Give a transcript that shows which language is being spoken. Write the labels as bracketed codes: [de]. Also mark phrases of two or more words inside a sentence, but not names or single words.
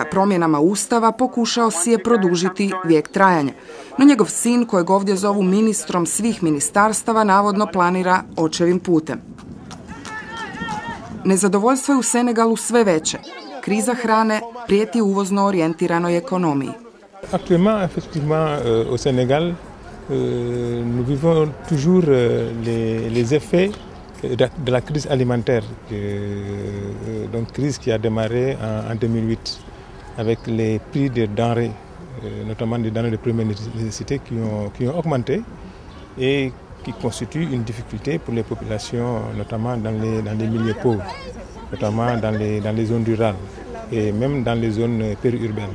[hr] Promjenama Ustava pokušao si je produžiti vijek trajanja. No njegov sin, kojeg ovdje zovu ministrom svih ministarstava, navodno planira očevim putem. Nezadovoljstvo je u Senegalu sve veće. Kriza hrane prijeti uvozno orijentiranoj ekonomiji. [fr] Actuellement, effectivement, au Sénégal, nous vivons toujours les effets de la crise alimentaire, donc crise qui a démarré en 2008 avec les prix des denrées, notamment des denrées de première nécessité qui ont augmenté et qui constituent une difficulté pour les populations, notamment dans les milieux pauvres, notamment dans les zones rurales et même dans les zones périurbaines.